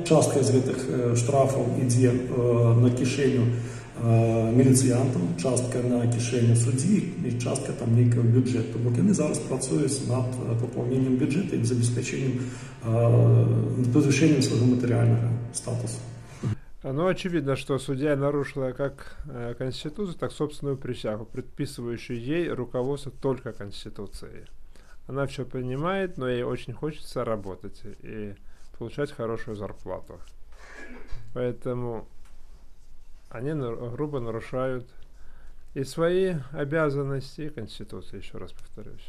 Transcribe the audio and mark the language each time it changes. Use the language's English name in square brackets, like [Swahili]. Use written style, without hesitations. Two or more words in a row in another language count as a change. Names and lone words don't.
[Ukrainian] Частка з цих штрафів йде на кишеню міліціянтам, частка на кишеню судді і частка там ніякого бюджету. Бо вони зараз працюють над поповненням бюджету і забезпеченням, підвищенням свого матеріального статусу. Ну, очевидно, [Russian] что судья нарушила как Конституцию, так собственную присягу, предписывающую ей руководство только Конституцией. Она все понимает, но ей очень хочется работать и получать хорошую зарплату. Поэтому они грубо нарушают и свои обязанности, и Конституцию, еще раз повторюсь.